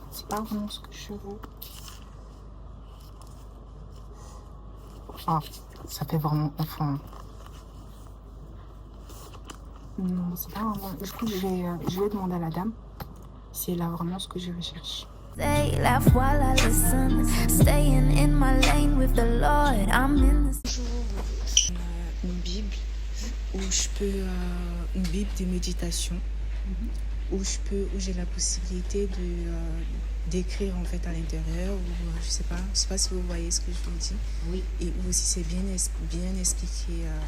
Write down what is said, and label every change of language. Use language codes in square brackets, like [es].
[fr] C'est pas vraiment ce que je veux. Ah, ça fait vraiment enfant. Non, c'est pas vraiment. Du coup, je vais demander à la dame si elle a vraiment ce que je recherche. [en] They laugh while I listen, staying in my lane with the Lord. I'm in this. [fr] Une Bible où je peux, une Bible de méditation, où j'ai la possibilité d'écrire en fait à l'intérieur, ou je sais pas si vous voyez ce que je vous dis. Oui. Et où aussi c'est bien expliqué.